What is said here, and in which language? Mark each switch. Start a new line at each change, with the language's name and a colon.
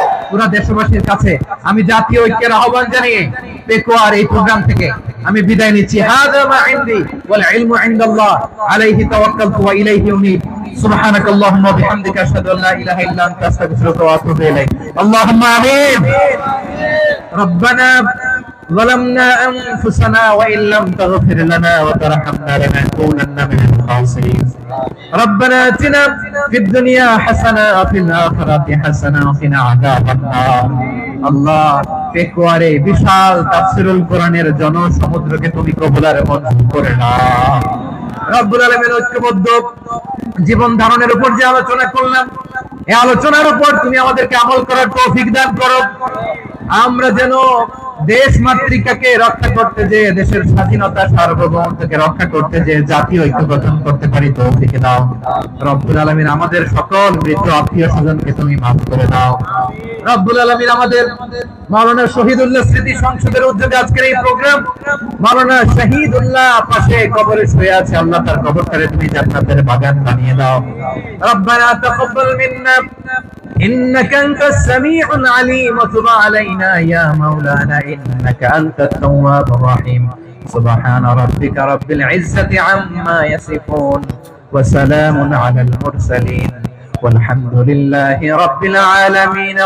Bangla: পুরো দেশবাসীর কাছে আমি জাতীয় ঐক্যের আহ্বান জানিয়ে পেকুয়ার এই প্রোগ্রাম থেকে আমি বিদায় নিচ্ছি।
Arabic: হাযা মা ইনদি ওয়াল ইলমু ইনদাল্লাহ আলাইহি তাওয়াক্কালতু ওয়া ইলাইহি উনীব। সুবহানাকাল্লাহুম্মা ওয়া বিহামদিকা আশহাদু আল্লা ইলাহা ইল্লা আনতা আস্তাগফিরুকা ওয়া আতুবু ইলাইক। আল্লাহুম্মা আমিন। রব্বানা ظلمنا أنفسنا وإن لم تغفر لنا وترحمنا لنكونن من الخاسرين. ربنا آتنا في الدنيا حسنة وفي الآخرة حسنة وقنا عذاب النار.
Bangla: আল্লাহ, পেকুয়ারে বিশাল তাফসীরুল কোরআনের জনসমুদ্রকে তুমি কবুল আর মঞ্জুর করে নাও। রব্বুল আলামিন, ঐক্যবদ্ধ জীবন ধারণের উপর যে আলোচনা করলাম, এই আলোচনার উপর তুমি আমাদেরকে আমল করার তৌফিক দান করো। আমরা যেন দেশ মাতৃকাকে রক্ষা করতে যে, দেশের স্বাধীনতা সার্বভৌমত্বকে রক্ষা করতে যে জাতীয় ঐক্য গঠন করতে পারি তৌফিক দাও। রব্বুল আলামিন, আমাদের সকল মৃত আত্মীয় স্বজনকে তুমি মাফ করে দাও। রব্বুল আলামিন, আমাদের মাওলানা শহীদুল্লাহ স্মৃতি সংসদের উদ্যোগে আজকের এই প্রোগ্রাম, মাওলানা শহীদুল্লাহ পাশে কবরে শুয়ে আছে, আল্লাহ তার কবরটারে তুমি জান্নাতের বাগান বানিয়ে দাও।
Arabic: রব্বানা তাকাব্বাল মিন্না إنك أنت السميع العليم وتب علينا يا مولانا إنك أنت التواب الرحيم. سبحان ربك رب العزة عما يصفون وسلام على المرسلين والحمد لله رب العالمين.